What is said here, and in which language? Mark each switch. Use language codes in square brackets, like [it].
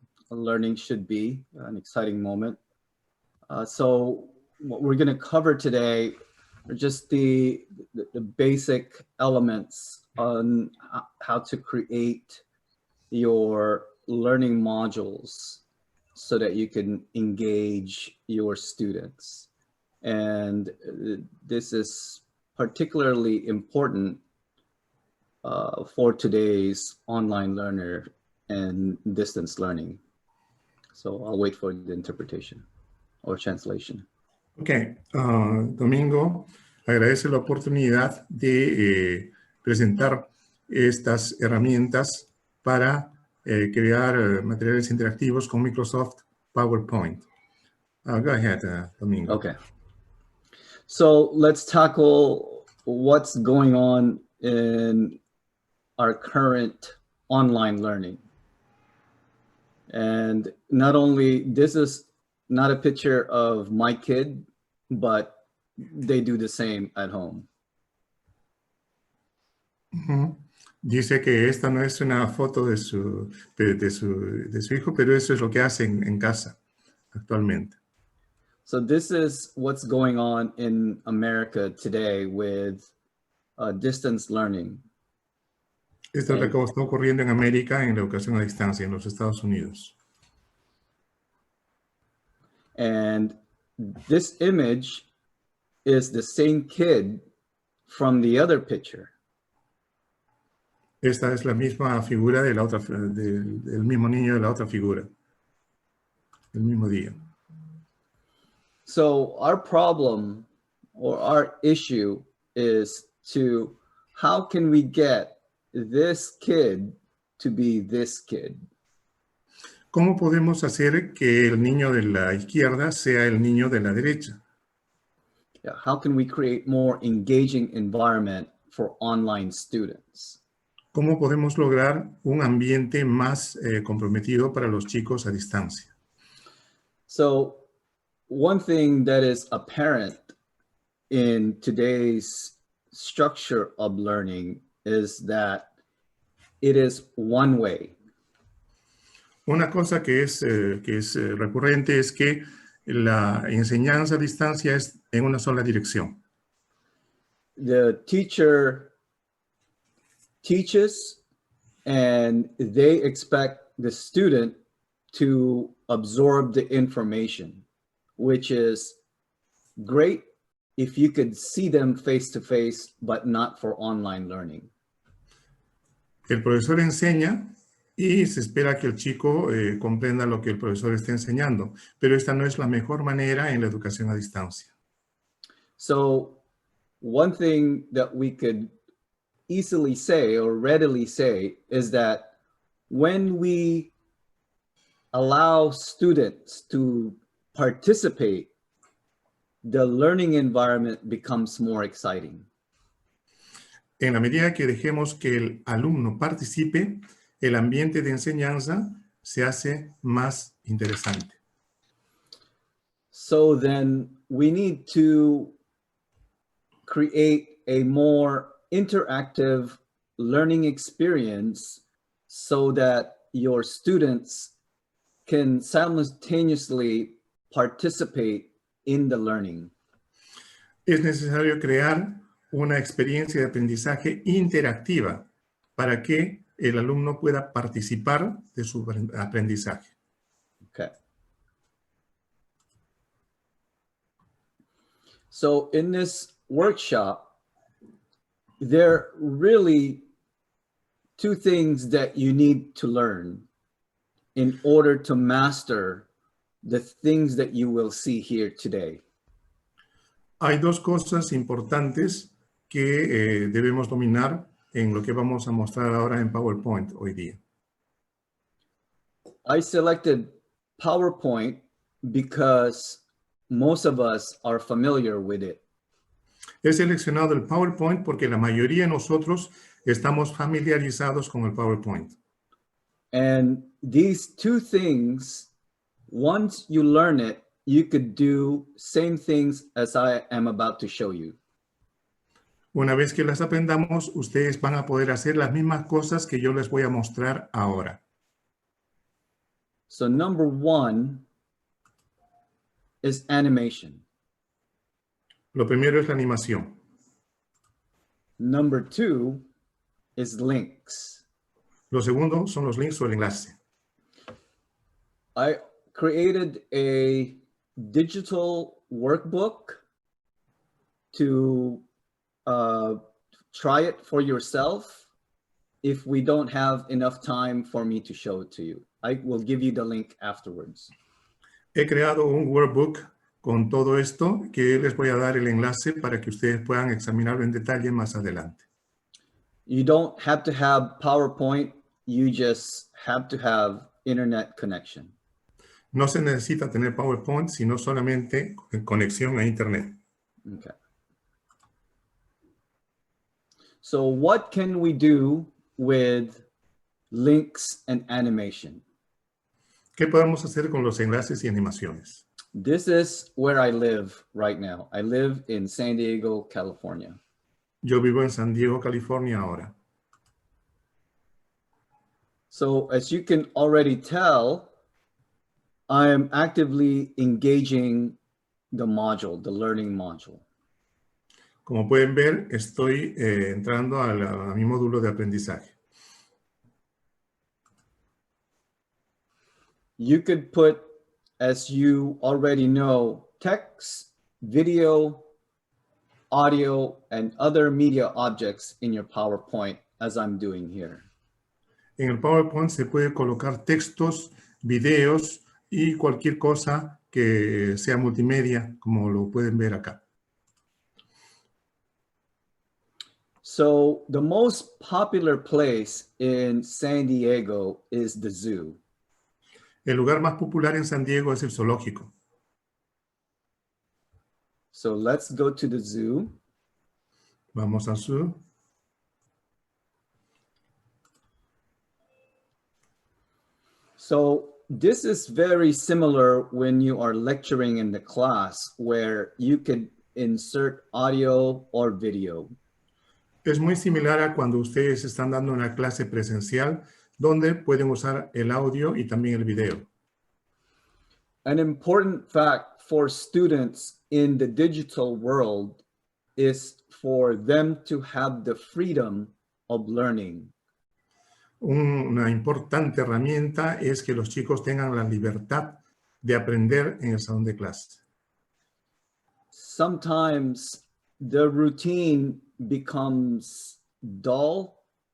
[en] Learning should be an exciting moment. So what we're going to cover today are just the basic elements on how to create your learning modules so that you can engage your students. And this is particularly important for today's online learner and distance learning. So I'll wait for the interpretation or translation. [es] Ok, Domingo agradece la oportunidad de presentar estas herramientas para crear materiales interactivos con Microsoft PowerPoint. [en] Go ahead, Domingo. Okay. So let's tackle what's going on in our current online learning. And not only, this is not a picture of my kid, but they do the same at home. [es] Dice que esta no es una foto de su hijo, pero eso es lo que hacen en casa actualmente. [en] So this is what's going on in America today with distance learning. [es] Esto es lo que está ocurriendo en América en la educación a distancia, en los Estados Unidos. [en] And this image is the same kid from the other picture. [es] Esta es la misma figura de la otra, del mismo niño de la otra figura, el mismo día. [en] So our problem or our issue is to, how can we get this kid to be this kid? [es] ¿Cómo podemos hacer que el niño de la izquierda sea el niño de la derecha? [en] Yeah, how can we create more engaging environment for online students? [es] ¿Cómo podemos lograr un ambiente más comprometido para los chicos a distancia? [en] So one thing that is apparent in today's structure of learning is that it is one way. [es] Una cosa que es recurrente es que la enseñanza a distancia es en una sola dirección. [en] The teacher teaches and they expect the student to absorb the information, which is great if you could see them face to face, but not for online learning. [es] El profesor enseña y se espera que el chico comprenda lo que el profesor está enseñando, pero esta no es la mejor manera en la educación a distancia. [en] So one thing that we could easily say or readily say is that when we allow students to participate, the learning environment becomes more exciting. [es] En la medida que dejemos que el alumno participe, el ambiente de enseñanza se hace más interesante. [en] So then we need to create a more interactive learning experience so that your students can simultaneously participate in the learning. [es] Es necesario crear una experiencia de aprendizaje interactiva para que el alumno pueda participar de su aprendizaje. [en] Okay. So in this workshop, there are really two things that you need to learn in order to master the things that you will see here today. [es] Hay dos cosas importantes que debemos dominar en lo que vamos a mostrar ahora en PowerPoint hoy día. [en] I selected PowerPoint because most of us are familiar with it. [es] He seleccionado el PowerPoint porque la mayoría de nosotros estamos familiarizados con el PowerPoint. [en] And these two things, once you learn it, you could do same things as I am about to show you. [es] Una vez que las aprendamos, ustedes van a poder hacer las mismas cosas que yo les voy a mostrar ahora. [en] So number one is animation. [es] Lo primero es la animación. [en] Number two is links. [es] Lo segundo son los links o el enlace. [en] I created a digital workbook to try it for yourself if we don't have enough time for me to show it to you. I will give you the link afterwards. [es] He creado un workbook con todo esto que les voy a dar el enlace para que ustedes puedan examinarlo en detalle más adelante. [en] You don't have to have PowerPoint. You just have to have internet connection. [es] No se necesita tener PowerPoint, sino solamente conexión a Internet. [en] Okay. So what can we do with links and animation? [es] ¿Qué podemos hacer con los enlaces y animaciones? [en] This is where I live right now. I live in San Diego, California. [es] Yo vivo en San Diego, California ahora. [en] So as you can already tell, I am actively engaging the module, the learning module. [es] Como pueden ver, estoy entrando a mi módulo de aprendizaje. [en] You could put, as you already know, text, video, audio, and other media objects in your PowerPoint, as I'm doing here. [es] En el PowerPoint se puede colocar textos, videos y cualquier cosa que sea multimedia, como lo pueden ver acá. [en] So the most popular place in San Diego is the zoo. [es] El lugar más popular en San Diego es el zoológico. [en] So let's go to the zoo. [es] Vamos al zoo. [en] So this is very similar when you are lecturing in the class where you could insert audio or video. [es] Es muy similar a cuando ustedes están dando una clase presencial donde pueden usar el audio y también el video. [en] An important fact for students in the digital world is for them to have the freedom of learning. [es] Una importante herramienta es que los chicos tengan la libertad de aprender en el salón de clase. [en] Sometimes the routine becomes dull.